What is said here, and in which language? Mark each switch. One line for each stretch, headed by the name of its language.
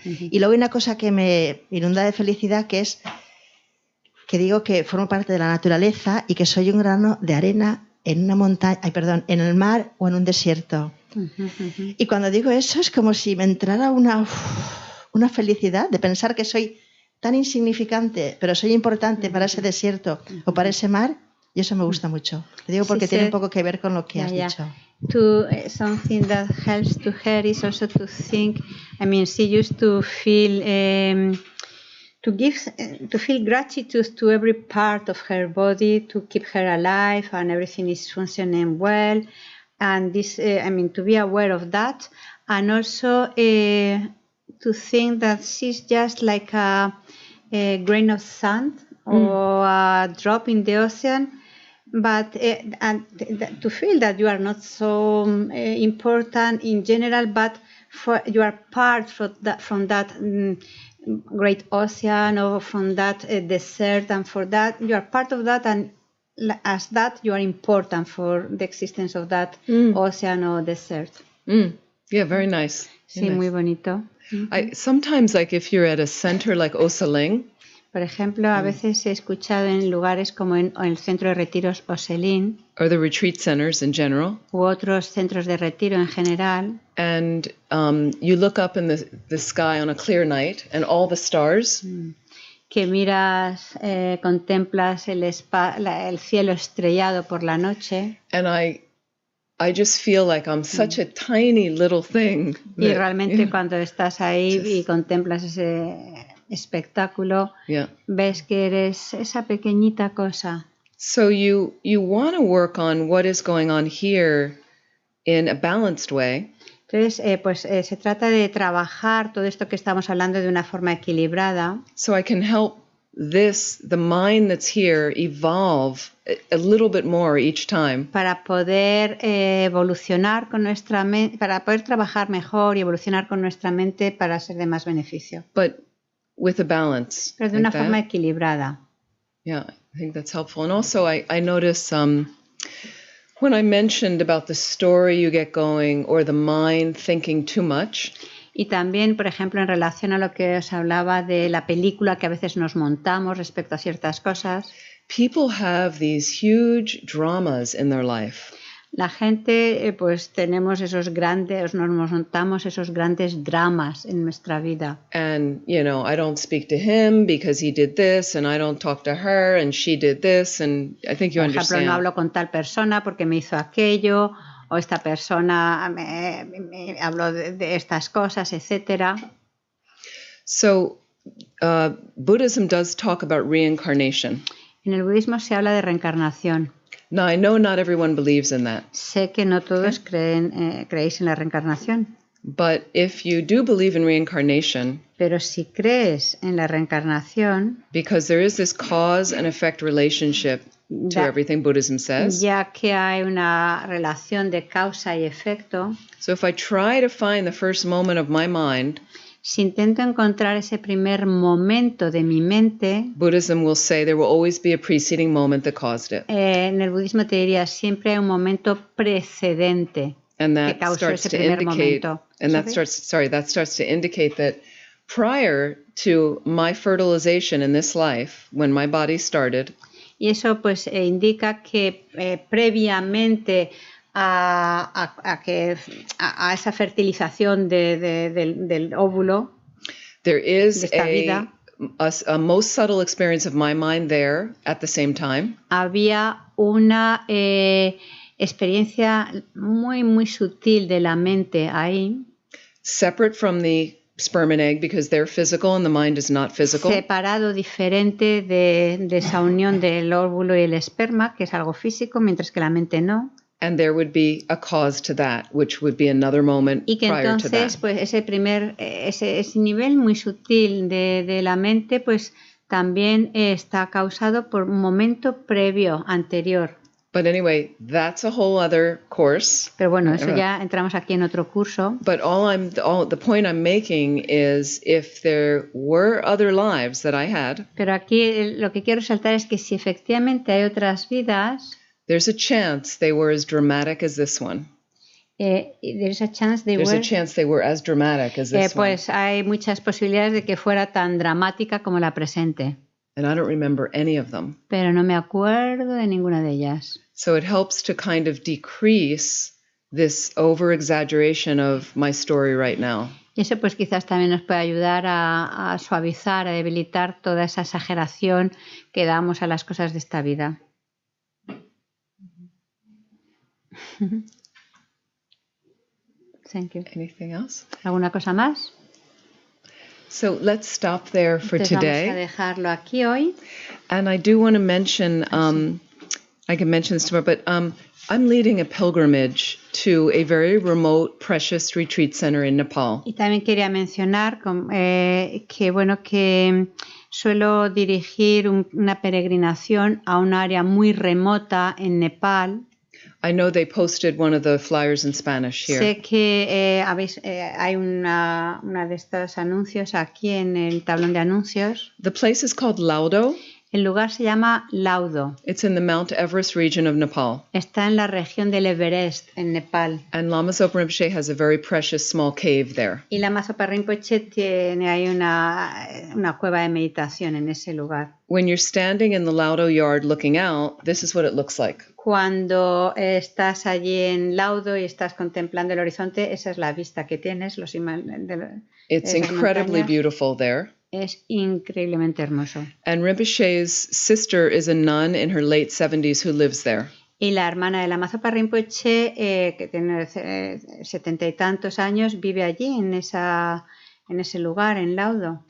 Spanish: Y luego hay una cosa que me inunda de felicidad, que es que digo que formo parte de la naturaleza y que soy un grano de arena en una montaña, en el mar o en un desierto. Y cuando digo eso es como si me entrara una felicidad de pensar que soy tan insignificante, pero soy importante para ese desierto o para ese mar, y eso me gusta mucho. Te digo porque tiene un poco que ver con lo que has dicho.
English: Something that helps to her is also to think, she used to feel to feel gratitude to every part of her body, to keep her alive and everything is functioning well. And this, to be aware of that, and also to think that she's just like a grain of sand or a drop in the ocean, but to feel that you are not so important in general, but you are part from that great ocean or from that desert, and for that you are part of that, and as that you are important for the existence of that ocean or desert. Yeah, very nice.
Spanish: Sí, muy bonito.
English: Sometimes, like if you're at a center like Osaling,
Spanish: por ejemplo, a veces he escuchado en lugares como en el centro de retiros Oselín,
English: or the retreat centers in general,
Spanish: u otros centros de retiro en general,
English: and you look up in the sky on a clear night and all the stars,
Spanish: que miras, contemplas el cielo estrellado por la noche,
English: and I just feel like I'm such a tiny little thing.
Spanish: Y realmente cuando estás ahí y contemplas ese espectáculo, ves que eres esa pequeñita cosa.
English: So you want to work on what is going on here in a balanced way.
Spanish: Entonces, se trata de trabajar todo esto que estamos hablando de una forma equilibrada.
English: So I can help the mind that's here, evolve a little bit more each time.
Spanish: Para poder evolucionar con nuestra mente, para poder trabajar mejor y evolucionar con nuestra mente para ser de más beneficio.
English: But with a balance.
Spanish: Pero de una forma equilibrada.
English: Yeah, I think that's helpful. And also I notice when I mentioned about the story you get going or the mind thinking too much.
Spanish: Y también, por ejemplo, en relación a lo que os hablaba de la película que a veces nos montamos respecto a ciertas cosas.
English: People have these huge dramas in their life.
Spanish: La gente, pues tenemos nos montamos esos grandes dramas en nuestra vida.
English: And, I don't speak to him because he did this, and I don't talk to her, and she did this, and I think you understand.
Spanish: Por ejemplo, no hablo con tal persona porque me hizo aquello, o esta persona me habló de estas cosas, etc.
English: So, Buddhism does talk about reincarnation.
Spanish: En el budismo se habla de reencarnación.
English: Now, I know not everyone believes in that.
Spanish: Sé que no todos creéis en la reencarnación.
English: But if you do believe in reincarnation,
Spanish: pero si crees en la reencarnación,
English: because there is this cause and effect relationship to everything Buddhism says.
Spanish: Ya que hay una relación de causa y efecto.
English: So if I try to find the first moment of my mind,
Spanish: si intento encontrar ese primer momento de mi mente,
English: Buddhism will say there will always be a preceding moment that caused it.
Spanish: En el budismo te diría siempre hay un momento precedente que causó ese primer momento.
English: And that starts to indicate that prior to my fertilization in this life, when my body started,
Spanish: y eso pues indica que previamente a esa fertilización del óvulo,
English: there is
Spanish: de esta vida,
English: a most subtle experience of my mind there at the same time.
Spanish: Había una experiencia muy, muy sutil de la mente ahí.
English: Separate from the sperm and egg because they're physical and the mind is not physical.
Spanish: Separado, diferente de esa unión del óvulo y el esperma, que es algo físico, mientras que la mente no.
English: And there would be a cause to that, which would be another moment
Spanish: y que
English: prior
Spanish: entonces,
English: to that.
Spanish: Pues ese nivel muy sutil de la mente, pues también está causado por un momento previo, anterior.
English: But anyway, that's a whole other course.
Spanish: Pero bueno, eso ya entramos aquí en otro curso.
English: But the point I'm making is if there were other lives that I had.
Spanish: Pero aquí lo que quiero resaltar es que si efectivamente hay otras vidas,
English: there's a chance they were as dramatic as this one. There's a chance they were as dramatic as this
Spanish: pues
English: one.
Spanish: Hay muchas posibilidades de que fuera tan dramática como la presente.
English: And I don't remember any of them.
Spanish: Pero no me acuerdo de ninguna de ellas.
English: So it helps to kind of decrease this over-exaggeration of my story right now.
Spanish: Y eso pues quizás también nos puede ayudar a suavizar, a debilitar toda esa exageración que damos a las cosas de esta vida.
English: Thank you. Anything else?
Spanish: ¿Alguna cosa más?
English: So let's stop there for
Spanish: Entonces
English: today.
Spanish: Vamos a dejarlo aquí hoy.
English: And I do want to mention I can mention this tomorrow, but I'm leading a pilgrimage to a very remote, precious retreat center in Nepal.
Spanish: Y también quería mencionar que suelo dirigir una peregrinación a un área muy remota en Nepal.
English: I know they posted one of the flyers in Spanish here.
Spanish: Sé que hay una de estos anuncios aquí en el tablón de anuncios.
English: The place is called Laudo.
Spanish: El lugar se llama Laudo.
English: It's in the Mount Everest region of Nepal.
Spanish: Está en la región del Everest, en Nepal.
English: And Lama Zopa Rinpoche has a very precious small cave there.
Spanish: Y Lama Zopa Rinpoche tiene ahí una cueva de meditación en ese lugar.
English: When you're standing in the Laudo yard looking out, this is what it looks like.
Spanish: Cuando estás allí en Laudo y estás contemplando el horizonte, esa es la vista que tienes.
English: It's incredibly beautiful there.
Spanish: Es increíblemente hermoso.
English: And Rinpoche's sister is a nun in her late 70s who lives there.
Spanish: Y la hermana de Lama Zopa Rinpoche, que tiene 70 y tantos años, vive allí en ese lugar, en Laudo.